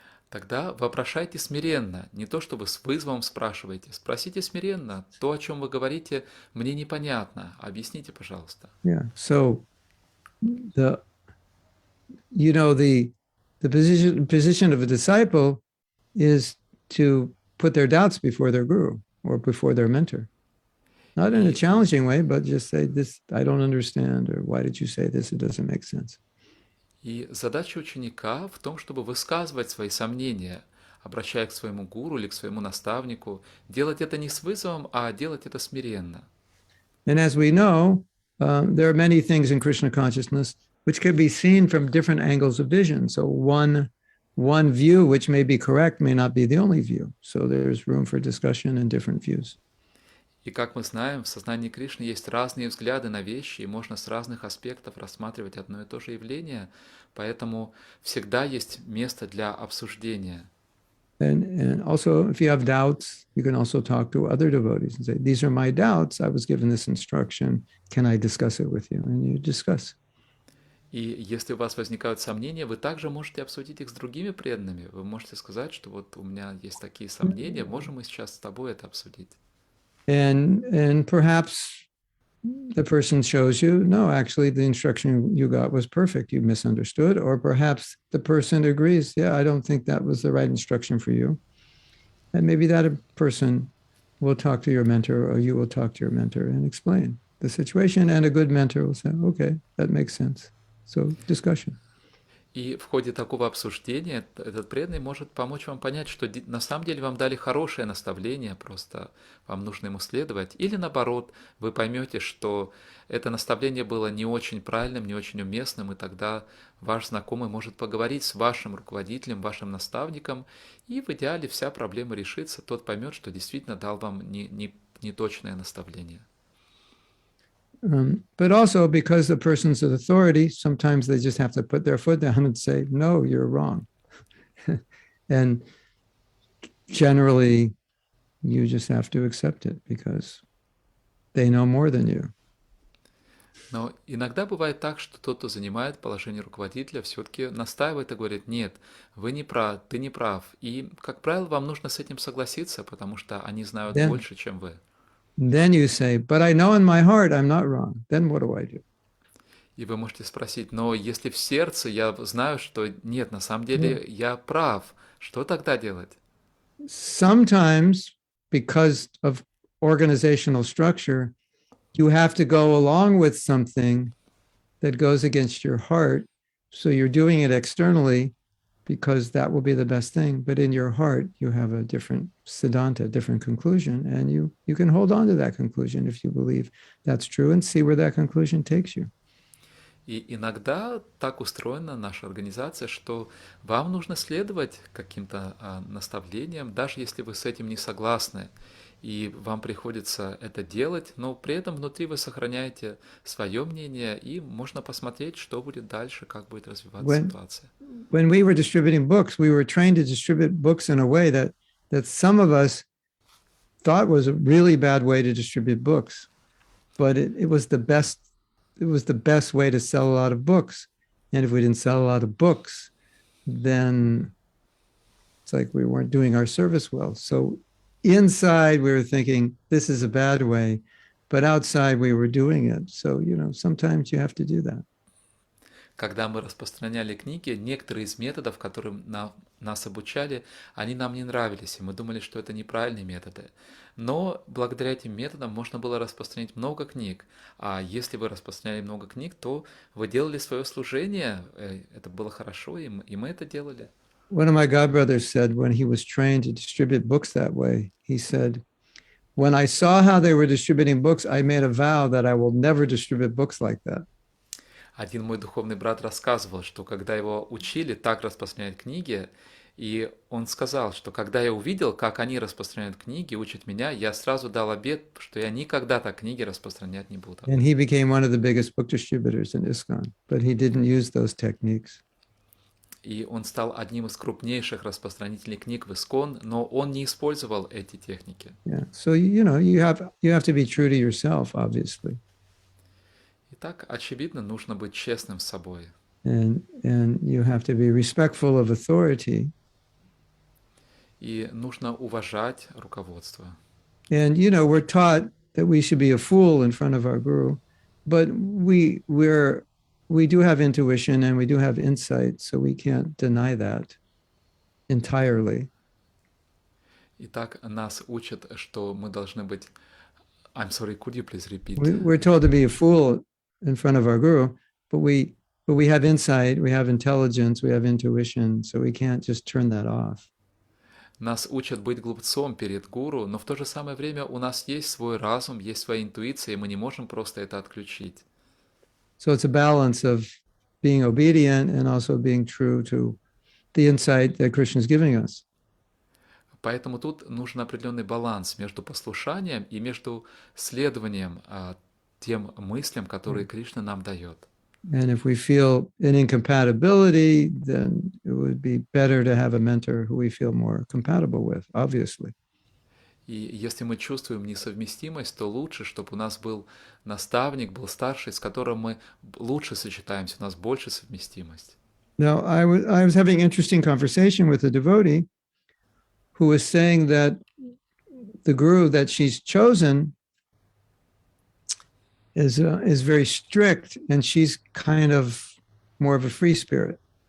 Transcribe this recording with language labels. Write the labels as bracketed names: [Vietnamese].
[Russian] Тогда вопрошайте смиренно, не то чтобы с вызовом спрашивайте, спросите смиренно, то, о чем вы говорите, мне непонятно, объясните, пожалуйста. [English] Yeah. So the position of a disciple is to put their doubts before their guru or before their mentor. Not in a challenging way, but just say, this, I don't understand, or why did you say this? It doesn't make sense. [Russian] И задача ученика в том, чтобы высказывать свои сомнения, обращаясь к своему гуру или к своему наставнику, делать это не с вызовом, а делать это смиренно. [English] And as we know, there are many things in Krishna consciousness which can be seen from different angles of vision. So one view, which may be correct, may not be the only view. So there's room for discussion and different views. [Russian] И как мы знаем, в сознании Кришны есть разные взгляды на вещи, и можно с разных аспектов рассматривать одно и то же явление, поэтому всегда есть место для обсуждения. [English] And also, if you have doubts, you can also talk to other devotees and say, these are my doubts. I was given this instruction. Can I discuss it with you? And you discuss. [Russian] И если у вас возникают сомнения, вы также можете обсудить их с другими преданными. Вы можете сказать, что вот у меня есть такие сомнения, можем мы сейчас с тобой это обсудить. [English] And perhaps the person shows you, no, actually the instruction you got was perfect. You misunderstood. Or perhaps the person agrees, yeah, I don't think that was the right instruction for you. And maybe that person will talk to your mentor, or you will talk to your mentor and explain the situation. And a good mentor will say, okay, that makes sense. So discussion. [Russian] И в ходе такого обсуждения этот преданный может помочь вам понять, что на самом деле вам дали хорошее наставление, просто вам нужно ему следовать. Или наоборот, вы поймете, что это наставление было не очень правильным, не очень уместным, и тогда ваш знакомый может поговорить с вашим руководителем, вашим наставником, и в идеале вся проблема решится, тот поймет, что действительно дал вам неточное наставление. [English] But also because the person's an authority, sometimes they just have to put their foot down and say, no, you're wrong. And generally, you just have to accept it because they know more than you. [Russian] Но иногда бывает так, что тот, кто занимает положение руководителя, все-таки настаивает и говорит, нет, вы не прав, ты не прав. И, как правило, вам нужно с этим согласиться, потому что они знают больше, чем вы. [English] Then you say, but I know in my heart I'm not wrong. Then what do I do? [Russian] И вы можете спросить, но если в сердце я знаю, что нет, на самом деле я прав, что тогда делать? [English] Sometimes, because of organizational structure, you have to go along with something that goes against your heart. So you're doing it externally because that will be the best thing. But in your heart, you have a different siddhanta, different conclusion. And you can hold on to that conclusion if you believe that's true and see where that conclusion takes you. [Russian] И иногда так устроена наша организация, что вам нужно следовать каким-то наставлениям, даже если вы с этим не согласны. И вам приходится это делать, но при этом внутри вы сохраняете свое мнение, и можно посмотреть, что будет дальше, как будет развиваться ситуация. [English] When we were distributing books, we were trained to distribute books in a way that some of us thought was a really bad way to distribute books, but it was the best. It was the best way to sell a lot of books. And if we didn't sell a lot of books, then it's like we weren't doing our service well. So inside we were thinking, this is a bad way, but outside we were doing it. So, sometimes you have to do that. [Russian] Когда мы распространяли книги, некоторые из методов, которым нас обучали, они нам не нравились, и мы думали, что это неправильные методы. Но благодаря этим методам можно было распространять много книг. А если вы распространяли много книг, то вы делали свое служение, это было хорошо, и мы это делали. [English] One of my godbrothers said when he was trained to distribute books that way, he said, when I saw how they were distributing books, I made a vow that I will never distribute books like that. [Russian] Один мой духовный брат рассказывал, что когда его учили так распространять книги, и он сказал, что когда я увидел, как они распространяют книги, учат меня, я сразу дал обет, что я никогда так книги распространять не буду. [English] And he became one of the biggest book distributors in ISKCON, but he didn't use those techniques. [Russian] И он стал одним из крупнейших распространителей книг в ISKCON, но он не использовал эти техники. [English] Yeah. So you have to be true to yourself, obviously. [Russian] Итак, очевидно, нужно быть честным с собой. [English] And you have to be respectful of authority. [Russian] И нужно уважать руководство. [English] And we're taught that we should be a fool in front of our guru, but we do have intuition and we do have insight, so we can't deny that entirely. [Russian] Итак, нас учат, что мы должны быть. [English] I'm sorry, could you please repeat? We're told to be a fool in front of our guru, but we have insight, we have intelligence, we have intuition, so we can't just turn that off. [Russian] Нас учат быть глупцом перед гуру, но в то же самое время у нас есть свой разум, есть своя интуиция, и мы не можем просто это отключить. [English] So it's a balance of being obedient and also being true to the insight that Krishna is giving us. [Russian] Поэтому тут нужен определенный баланс между послушанием и между следованием тем мыслям, которые Кришна нам дает. [English] And if we feel an incompatibility, then it would be better to have a mentor who we feel more compatible with, obviously. [Russian] И если мы чувствуем несовместимость, то лучше, чтобы у нас был наставник, был старший, с которым мы лучше сочетаемся, у нас больше совместимость. [English] Now, I was having an interesting conversation with a devotee who was saying that the guru that she's chosen is very strict, and she's kind of more of a free spirit.